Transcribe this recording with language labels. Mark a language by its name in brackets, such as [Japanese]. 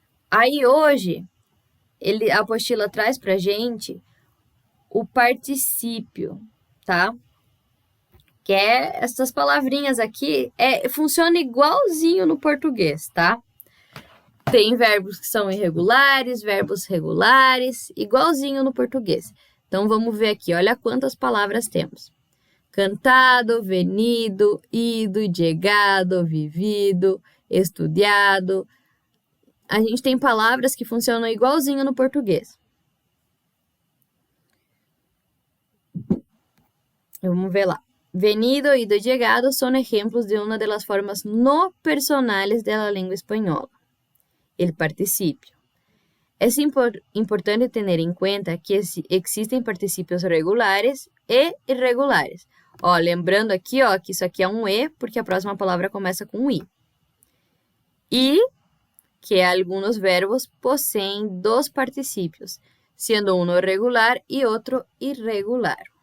[Portuguese] Aí hoje, a apostila traz pra gente o particípio, tá? Que é essas palavrinhas aqui, funciona igualzinho no português, tá? Tem verbos que são irregulares, verbos regulares, igualzinho no português. Então vamos ver aqui, olha quantas palavras temos. [Spanish] Cantado, venido, ido, llegado, vivido, estudiado. [Portuguese] A gente tem palavras que funcionam igualzinho no português. Vamos ver lá. [Spanish] Venido, ido y llegado son ejemplos de una de las formas no personales de la lengua española, el participio. Es importante tener en cuenta que existem participios regulares e irregulares. [Portuguese] Ó, lembrando aqui, ó, que isso aqui é um E, porque a próxima palavra começa com um I. E que alguns verbos possuem dois particípios, sendo um regular e outro irregular.